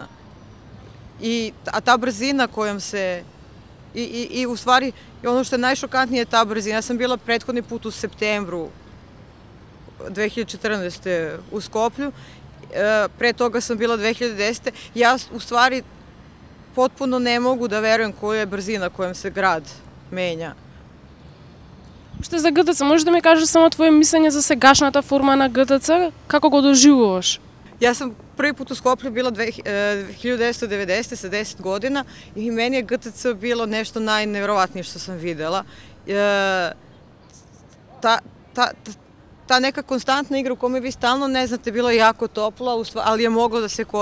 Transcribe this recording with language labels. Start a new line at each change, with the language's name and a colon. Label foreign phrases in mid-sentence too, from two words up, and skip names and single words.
Serbian: A ta brzina kojom se, i u stvari, ono što je najšokantnije je ta brzina. Ja sam bila prethodni put u septembru 2014. u Skoplju, pre toga sam bila 2010. Ja u stvari potpuno ne mogu da verujem koja je brzina kojom se grad menja.
Macedonian: Што за ГТЦ, можеш да ми кажеш само твое мислење за сегашната форма на ГТЦ? Како го доживуваш?
Serbian: Ja sam prvi put u Skoplju bila 1990. sa 10 godina i meni je GTC bilo nešto najneverovatnije što sam videla. Ta neka konstantna igra u kome vi stalno ne znate, bilo je jako toplo, ali je moglo da se koristi.